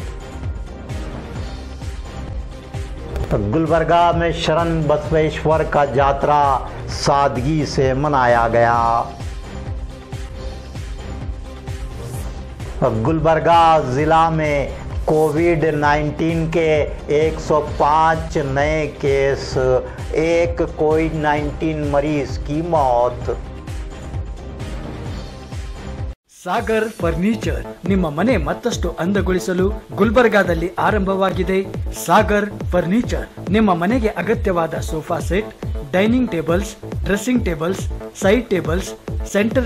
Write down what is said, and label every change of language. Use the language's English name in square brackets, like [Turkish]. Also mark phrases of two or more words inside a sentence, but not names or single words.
[Urdu] گلبرگہ میں شرن بسویشور کا جاترا سادگی سے منایا گیا. گلبرگہ ضلع میں کووڈ-19 کے 105 نئے کیس، ایک کووڈ-19 مریض کی موت. [Kannada] ಸಾಗರ್ ಫರ್ನಿಚರ್ ನಿಮ್ಮ ಮನೆ ಮತ್ತಷ್ಟು ಅಂದಗೊಳಿಸಲು ಗುಲ್ಬರ್ಗಾದಲ್ಲಿ ಆರಂಭವಾಗಿದೆ. ಸಾಗರ್ ಫರ್ನಿಚರ್ ನಿಮ್ಮ ಮನೆಗೆ ಅಗತ್ಯವಾದ [English] sofa set, dining tables, dressing tables, side tables, center